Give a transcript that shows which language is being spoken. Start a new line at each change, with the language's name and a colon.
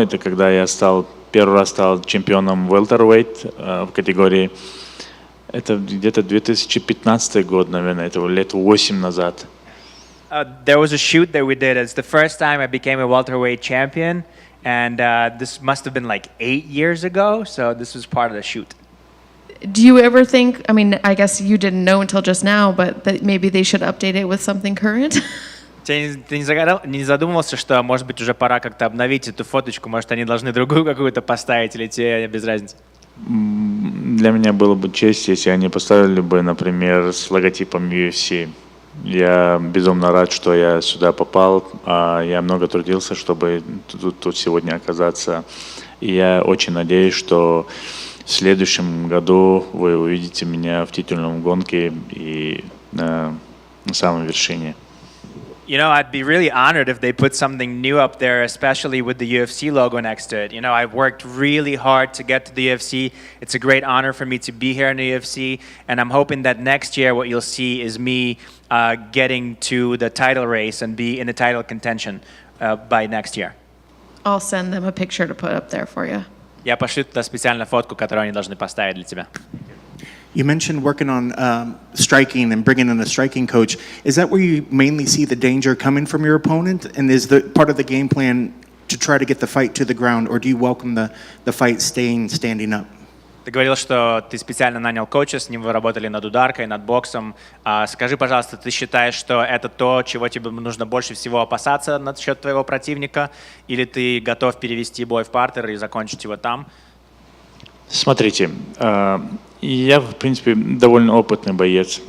Russian: Это когда я первый раз стал чемпионом welterweight в категории. Это где-то 2015 год, наверное, это лет 8 назад.
English: There was a shoot that we did. It's the first time I became a welterweight champion, and this must have been like 8 years ago. So this was part of the shoot. Do you ever think, I mean, I guess you didn't know until just now, but that maybe they should update it with something current?
Russian: Ты не задумывался, что, может быть, уже пора как-то обновить эту фоточку? Может, они должны другую какую-то поставить, или тебе без разницы? Для меня было бы честь, если они поставили бы, например, с логотипом UFC. Я безумно рад, что я сюда попал. Я много трудился, чтобы тут сегодня оказаться. И я очень надеюсь, что в следующем году вы увидите меня в титульном гонке и на самой вершине.
English: You know, I'd be really honored if they put something new up there, especially with the UFC logo next to it. You know, I've worked really hard to get to the UFC. It's a great honor for me to be here in the UFC, and I'm hoping that next year what you'll see is me getting to the title race and be in the title contention by next year. I'll send them a picture to put up there for you.
Russian: Я пошлю туда специально фотку, которую они должны поставить для тебя.
English: You mentioned working on striking and bringing in a striking coach. Is that where you mainly see the danger coming from your opponent? And is the part of the game plan to try to get the fight to the ground, or do you welcome the fight standing up?
Russian: Ты говорил, что ты специально нанял коуча, с ним вы работали над ударкой, над боксом. Скажи, пожалуйста, ты считаешь, что это то, чего тебе нужно больше всего опасаться насчет твоего противника, или ты готов перевести бой в партер и закончить его там? Смотрите, я, в принципе, довольно опытный боец.